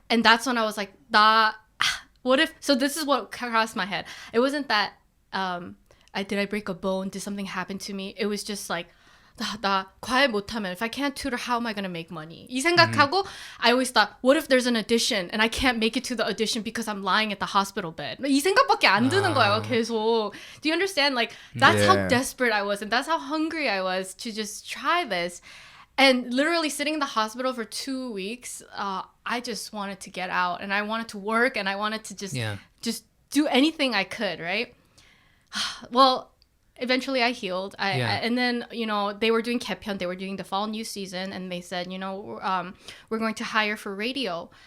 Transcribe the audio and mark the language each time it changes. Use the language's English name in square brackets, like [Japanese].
[English] And that's when I was like, what if, so this is what crossed my head. It wasn't that, did I break a bone? Did something happen to me? It was just like, [Korean] 나 과외 못하면, [English] if I can't tutor, how am I going to make money? [Korean] 이 생각하고, [English] I always thought, what if there's an audition and I can't make it to the audition because I'm lying at the hospital bed? [Korean] 이 생각밖에 안 드는 거예요, 계속. [English] Do you understand? Like, that's how Yeah. desperate I was, and that's how hungry I was to just try this. And literally sitting in the hospital for 2 weeks, I just wanted to get out, and I wanted to work, and I wanted to just do anything I could, right? Well, eventually I healed. And then, they were doing 개편, they were doing the fall news season, and they said, we're going to hire for radio.